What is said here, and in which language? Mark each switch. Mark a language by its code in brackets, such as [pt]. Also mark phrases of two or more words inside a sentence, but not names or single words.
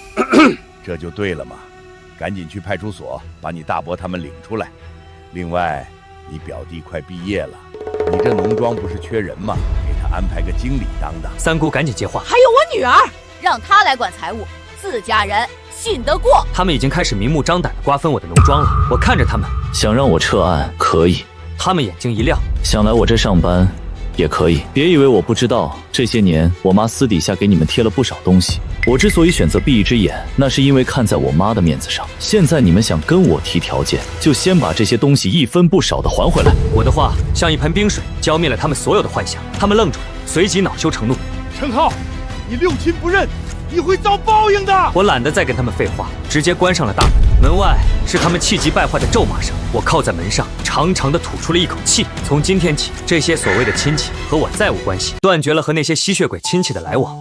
[zh] 這就對了嘛，趕緊去派出所把你大伯他們領出來。另外，你表弟快畢業了，你這農莊不是缺人嗎？給他安排個經理當當。三姑趕緊接話，還有我女兒，讓她來管財務，自家人信得過。他們已經開始明目張膽地瓜分我的農莊了。我看着他們，想讓我撤案可以，他們眼睛一亮，想來我這上班也可以。別以為我不知道，這些年我媽私底下給你們貼了不少東西。我之所以選擇閉一隻眼，那是因為看在我媽的面子上。現在你們想跟我提條件，就先把這些東西一分不少的還回來。我的話像一盆冰水，澆滅了他們所有的幻想。他們愣住了，隨即惱羞成怒。陳浩，你六親不認，你會遭報應的。我懶得再跟他們廢話，直接關上了大門。門外是他們氣急敗壞的咒罵聲。我靠在門上，長長的吐出了一口氣。從今天起，這些所謂的親戚和我再無關係，斷絕了和那些吸血鬼親戚的來往。